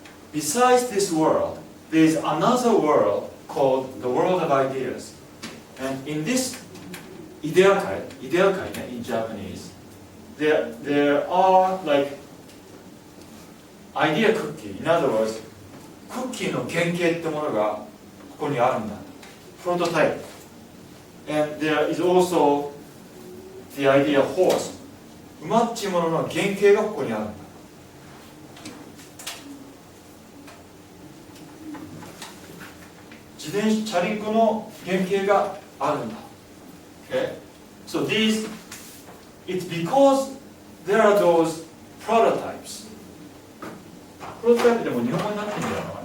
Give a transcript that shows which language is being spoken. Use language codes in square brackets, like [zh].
[en] Besides this world, there is another world called the world of ideas. And in this ideakai in Japanese, there are like idea cookie. In other words, [ja] クッキーの原型ってものがここにあるんだ。 [en] Prototype. And there is also the idea horse. [ja] 馬っちものの原型がここにあるんだ。自転車、チャリンコの原型があるんだ。 [en] Okay? So these, it's because there are those prototypes. [ja] プロトタイプでも日本語になってんじゃないの？